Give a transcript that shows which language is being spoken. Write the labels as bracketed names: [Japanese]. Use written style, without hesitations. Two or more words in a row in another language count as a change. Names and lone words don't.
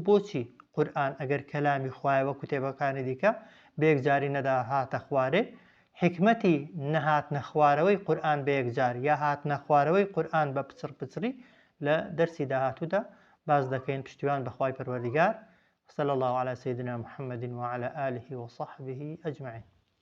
[Central Kurdish] بۆچی قورئان ئەگەر کەلامی خوایە وەکو کتێبەکانی دیکە بەیەکجاری نەدا هاتە خوارێ، حکمەتی نەهاتنە خوارەوەی قورئان بەیەکجار یا هاتنە خوارەوەی قورئان بە پچڕ پچڕی لە دەرسی داهاتوودا باز دەکەین. پشتیوان بەخوای پەروەردیگار. [Arabic] صلى الله على سيدنا محمد وعلى آله وصحبه أجمعين.